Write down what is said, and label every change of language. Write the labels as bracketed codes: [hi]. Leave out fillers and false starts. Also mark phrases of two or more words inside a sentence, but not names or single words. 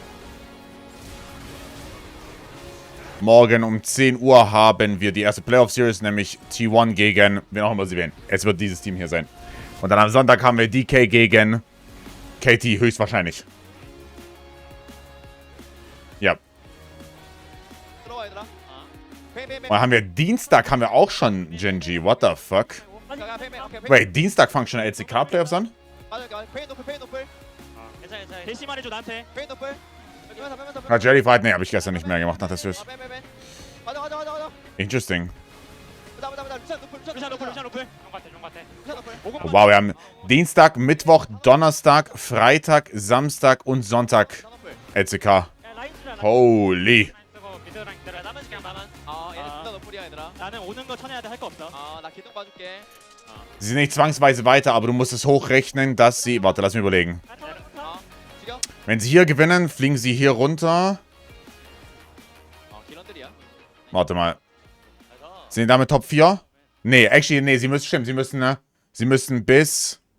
[de] Morgen um 10 Uhr haben wir die erste Playoff-Series, nämlich T1 gegen, wen auch immer sie wählen. Es wird dieses Team hier sein. Und dann am Sonntag haben wir DK gegen KT, höchstwahrscheinlich. Ja. Und dann haben wir Dienstag, haben wir auch schon Genji. [en] What the fuck? Wait, [de] Dienstag fangen schon LCK-Playoffs an? [ko] 대시만 해줘 나한테. [de] Na, [en] Jelly Fight, [de] ne, habe ich gestern nicht mehr gemacht nach der Series. Interesting. [ko] 루시안 노플 루시안 노플. 용 같아 용 같아. [de] Wow, wir haben Dienstag, Mittwoch, Donnerstag, Freitag, Samstag und Sonntag LCK. Holy. [ko] 나는 오는 거 쳐내야 돼 할 거 없어. 나 기둥 봐줄게. [de] Sie sind nicht zwangsweise weiter, aber du musst es hochrechnen, dass sie... Warte, lass mich überlegen. Wenn sie hier gewinnen, fliegen sie hier runter. Warte mal. Sind die damit Top 4? Nee, actually, nee, sie müssen, stimmt, sie müssen bis...